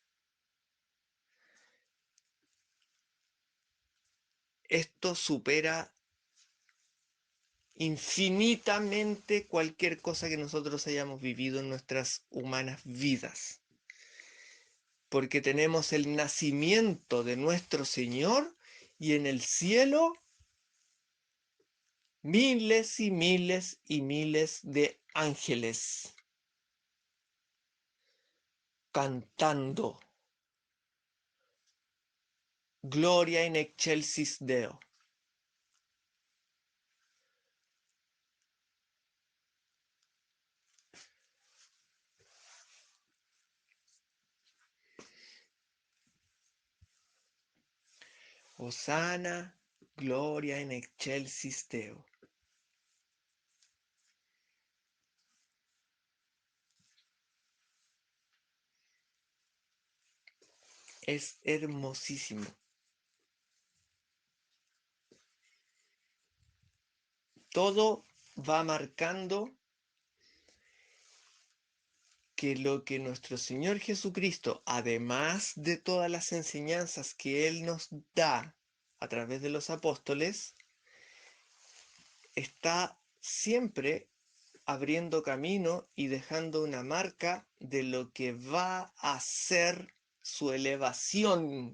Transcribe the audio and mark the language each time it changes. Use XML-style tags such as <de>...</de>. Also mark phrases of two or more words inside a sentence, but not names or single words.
<es>Esto supera infinitamente cualquier cosa que nosotros hayamos vivido en nuestras humanas vidas, porque tenemos el nacimiento de nuestro Señor y en el cielo miles y miles y miles de ángeles cantando</es> <la>Gloria in excelsis Deo. Hosanna, Gloria in excelsis Deo.</la> <es>Es hermosísimo. Todo va marcando que lo que nuestro Señor Jesucristo, además de todas las enseñanzas que Él nos da a través de los apóstoles, está siempre abriendo camino y dejando una marca de lo que va a ser su elevación.</es>